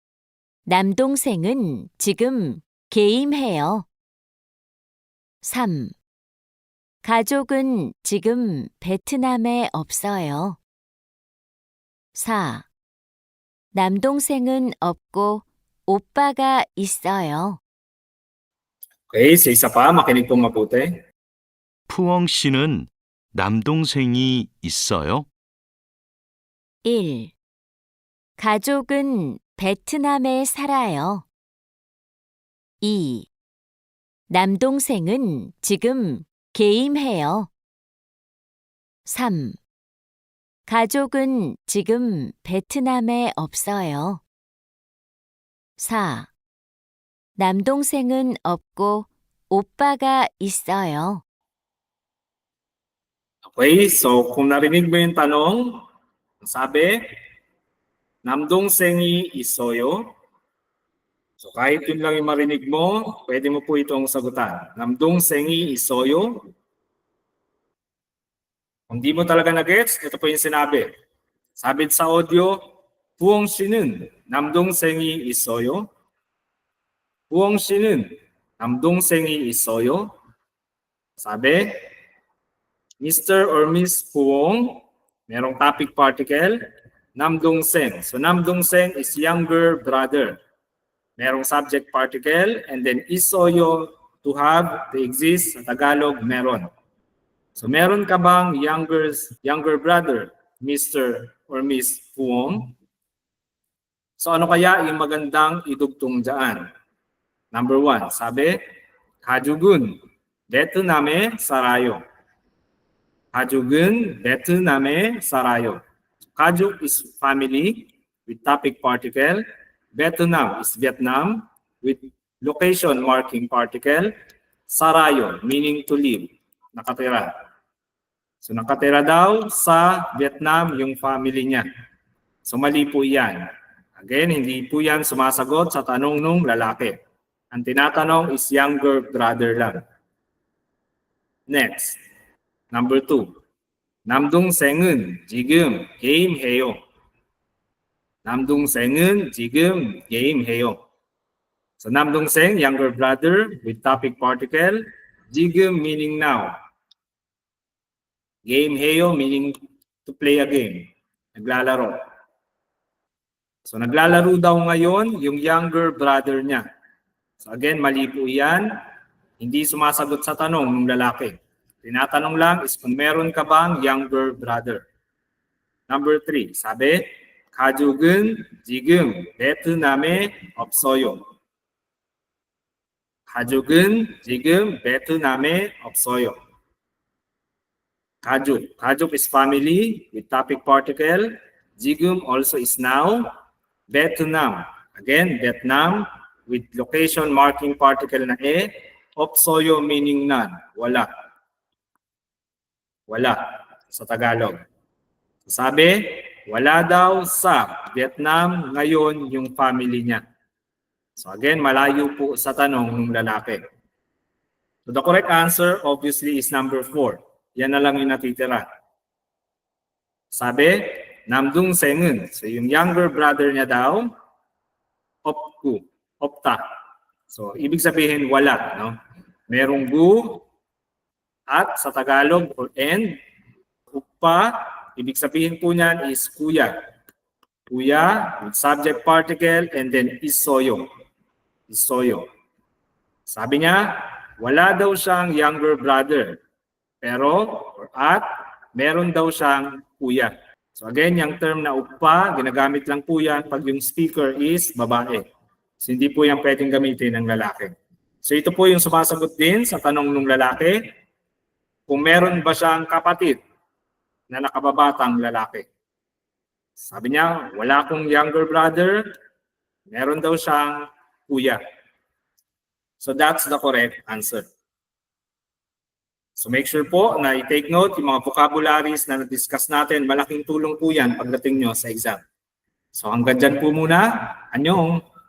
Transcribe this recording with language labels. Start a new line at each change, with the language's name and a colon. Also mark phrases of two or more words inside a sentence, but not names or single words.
Korean: 남동생은 지금 게임해요. 3. 가족은 지금 베트남에 없어요. 4. 남동생은 없고 오빠가 있어요.
Filipino: Okay, sa isa pa, makinig pong mabuti.
Korean: 푸엉 씨는 남동생이 있어요? 1. 가족은 베트남에 살아요. 2. 남동생은 지금 게임해요. 3. 가족은 지금 베트남에 없어요. 4. 남동생은 없고 오빠가 있어요.
Filipino: Okay, so kung narinig mo yung tanong, sabi,
Korean: 남동생이 있어요.
Filipino: So kahit yun lang yung marinig mo, pwede mo po itong sagutan.
Korean: 남동생이 있어요.
Filipino: Kung di mo talaga na-gets, ito po yung sinabi. Sabi sa audio,
Korean: 푸엉 씨는 남동생이 있어요. 푸엉 씨는 남동생이 있어요.
Filipino: Sabi, Mr.
English: or Miss Puong, merong topic particle,
Korean: 남동생.
English: So 남동생 is younger brother. Merong subject particle, and then 있어요, to have, to exist,
Filipino: sa Tagalog, meron. So meron ka bang
English: younger brother,
Filipino: Mr. or Miss Puong? So ano kaya yung magandang idugtong dyan? Number 1, sabi,
Korean: 가족은 베트남에 살아요. 가족은 베트남에 살아요.
English: 가족 is family with topic particle. Vietnam is Vietnam with location marking particle. Sarayo meaning to live,
Filipino: nakatira. So nakatira daw sa Vietnam yung family niya. So mali po yan. Again, hindi po yan sumasagot sa tanong nung lalaki. Ang tinatanong is
English: younger brother
Filipino: lang.
English: Next, number 2.
Korean: 남동생은 지금 게임해요. 남동생은 지금 게임해요. So 남동생,
English: younger brother with topic particle. 지금 meaning now. Game heyo meaning to play a game.
Filipino: Naglalaro. So naglalaro daw ngayon yung
English: younger brother
Filipino: niya. So again, mali po yan. Hindi sumasagot sa tanong ng lalaki. Tinatanong lang is kung meron ka bang
English: younger brother.
Filipino: Number 3, sabi,
Korean: 가족은 지금 베트남에 없어요. 가족은 지금 베트남에 없어요. 가족.
English: 가족 is family with topic particle. 지금 also is now. Vietnam. Again, Vietnam with location marking particle na e. 없어요 meaning none.
Filipino: Wala. Wala sa Tagalog. Sabi, wala daw sa Vietnam ngayon yung family niya. So again, malayo po sa tanong ng lalaki.
English: So the correct answer obviously is number 4.
Filipino: Yan na lang yung natitira. Sabi, 남동생은, so yung
English: younger brother
Filipino: niya daw,
Korean: 없고, 없다.
Filipino: So ibig sabihin wala, no? Merong gu at sa Tagalog or and, upa, ibig sabihin po niyan is kuya.
English: Kuya with subject particle and then isoyo.
Korean: Isoyo.
Filipino: Sabi niya, wala daw siyang
English: younger brother.
Filipino: Pero, or at, meron daw siyang kuya. So again, yung term na upa, ginagamit lang po yan pag yung speaker is babae. So hindi po yan pwedeng gamitin ng lalaki. So ito po yung sumasagot din sa tanong ng lalaki, kung meron ba siyang kapatid na nakababatang lalaki. Sabi niya, wala akong
English: younger brother,
Filipino: meron daw siyang kuya.
English: So that's the correct answer.
Filipino: So make sure po na i-take note yung mga vocabularies na na-discuss natin. Malaking tulong po yan pagdating nyo sa exam. So hanggang dyan po muna.
Korean: Anyong!